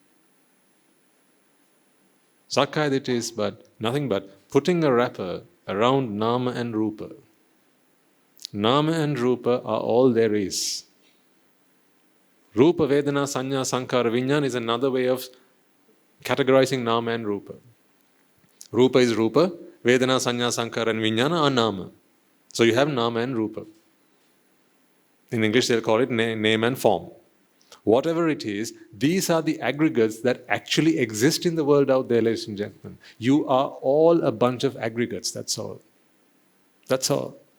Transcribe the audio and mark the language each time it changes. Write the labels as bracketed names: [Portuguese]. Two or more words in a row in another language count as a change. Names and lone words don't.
[Pali] Sakkaya Ditthi [English] is nothing but putting a wrapper around Nama and Rupa. Nama and Rupa are all there is. [Pali] Rupa, Vedana, Sanya, Sankara, Vijnana [English] is another way of categorizing Nama and Rupa. Rupa is [Pali] Rupa, Vedana, Sanya, Sankara [English] and Vijnana are Nama. So you have Nama and Rupa. In English they'll call it name and form. Whatever it is, these are the aggregates that actually exist in the world out there, ladies and gentlemen. You are all a bunch of aggregates, that's all. That's all.